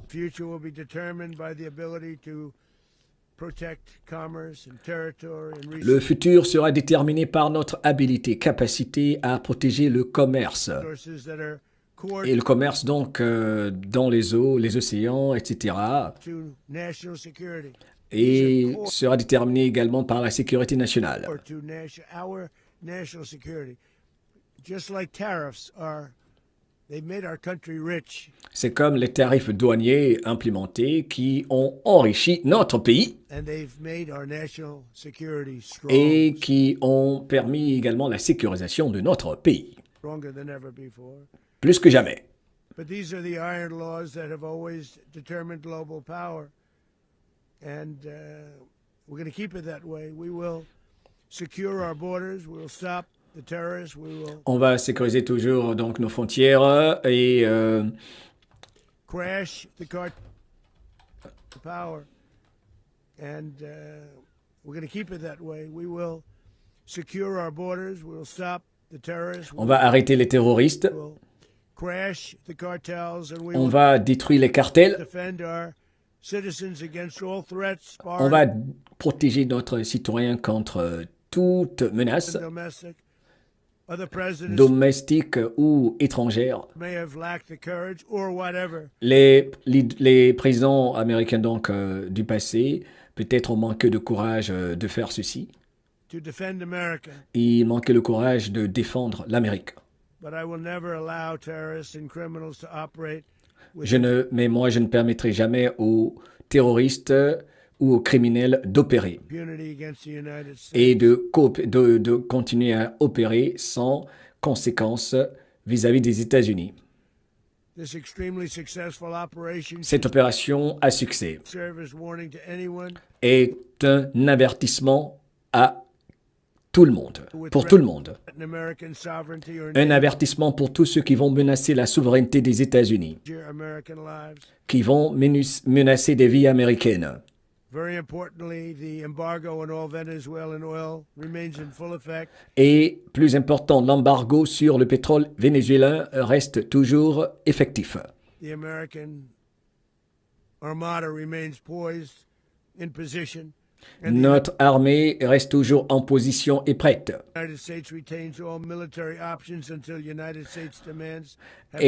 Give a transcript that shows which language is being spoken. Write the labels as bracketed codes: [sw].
[en] The future will be determined by the ability to protect commerce and territory and [fr] Le futur sera déterminé par notre habilité, capacité à protéger le commerce. [en] resources that are core [fr] Et le commerce donc dans les eaux, les océans, etc. [en] to national security. [fr] Et sera déterminé également par la sécurité nationale. [en] Or to our national security. Just like tariffs are, they made our country rich. [fr] C'est comme les tarifs douaniers implémentés qui ont enrichi notre pays [en] And they've made our national security strong, [fr] et qui ont permis également la sécurisation de notre pays, [en] stronger than ever before. [fr] plus que jamais. [en] But these are the iron laws that have always determined global power. And we're going to keep it that way. We will secure our borders. We will stop the terrorists. We will [fr] On va sécuriser toujours donc nos frontières et [en] crash the power. And we're going to keep it that way. We will secure our borders. We will stop the terrorists. [fr] on va arrêter les terroristes, [en] We will crash the cartels, and we [fr] on [en] will [fr] va détruire les cartels, [en] defend our citizens against all threats, [fr] on [en] foreign [fr] va protéger notre citoyen contre toute menace, [en] and domestic. Other presidents [fr] domestique ou étrangère. [en] may have lacked the courage or whatever [fr] Les présidents américains donc du passé peut-être ont manqué de courage de faire ceci. [en] to defend America. [fr] Ils manquaient le courage de défendre l'Amérique. [en] But I will never allow terrorists and criminals to operate with [fr] Mais moi, je ne permettrai jamais aux terroristes ou aux criminels d'opérer [en] impunity against the United States. [fr] et de continuer à opérer sans conséquences vis-à-vis des États-Unis. [en] This extremely successful operation [fr] Cette opération à succès [en] should serve as warning to anyone [fr] est un avertissement à tout le monde, pour tout le monde. [en] threatening American sovereignty or [fr] Un avertissement pour tous ceux qui vont menacer la souveraineté des États-Unis, [en] endanger American lives. [fr] qui vont menacer des vies américaines. [en] Very importantly, the embargo on all Venezuelan oil remains in full effect. [fr] Et plus important, l'embargo sur le pétrole vénézuélien reste toujours effectif. [en] The American armada remains poised in position. And [fr] Notre armée reste toujours en position et prête. [en] the United States retains all military options until United States demands have